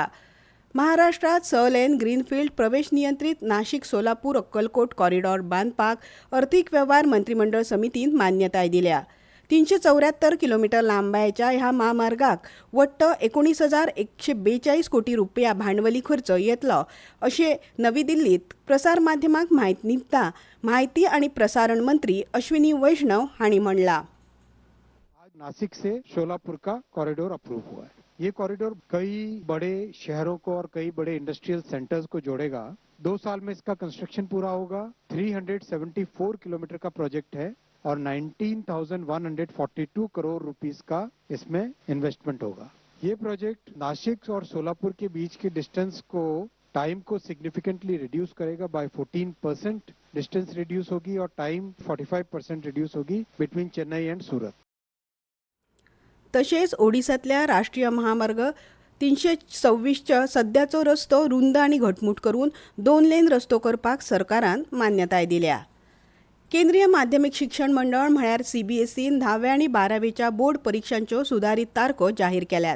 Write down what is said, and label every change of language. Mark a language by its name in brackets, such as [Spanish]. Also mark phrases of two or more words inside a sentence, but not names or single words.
[Konkani] महाराष्ट्रात 6 लेन ग्रीनफील्ड प्रवेश नियंत्रीत नाशिक सोलापूर अक्कलकोट कॉरिडॉर बांदपाक अर्थीक वेव्हार मंत्रिमंडळ समितीन मान्यताय दिल्या. 374 किलोमीटर लांबायेच्या ह्या महामार्गाक वट्ट 19,142 कोटी रुपया भांडवली खर्च येतलो अशें नवी दिल्लीत प्रसार माध्यमांक म्हायती दिता माहिती आनी प्रसारण मंत्री अश्विनी वैष्णव हांणी म्हणलां. [Hindi] आज नासिक से सोलापुर का कॉरिडोर अप्रूव हुआ है. ये कॉरिडोर कई बड़े शहरों को और कई बड़े [English] industrial centers [Hindi] को जोड़ेगा. 2 साल में इसका कंस्ट्रक्शन पूरा होगा. 374 किलोमीटर का प्रोजेक्ट है और 19,142 करोड़ रुपीस का इसमें इन्वेस्टमेंट होगा. ये प्रोजेक्ट नासिक और सोलापुर के बीच के डिस्टेंस को टाइम को [English] significantly reduce [Hindi] करेगा. [English] by 14% distance reduce [Hindi] होगी और [English] time 45% reduce [Hindi] होगी [English] between Chennai and Surat. [Konkani] तशेंच ओडिसांतल्या राष्ट्रीय महामार्ग 326च्या सद्याचो रस्तो रुंद आनी घटमूट करून 2 लेन रस्तो करपाक सरकारान मान्यताय दिल्या. केंद्रीय माध्यमीक शिक्षण मंडळ म्हळ्यार सीबीएसईन 10वी आनी 12वीच्या बोर्ड परीक्षांच्यो सुदारीत तारखो जाहीर केल्यात.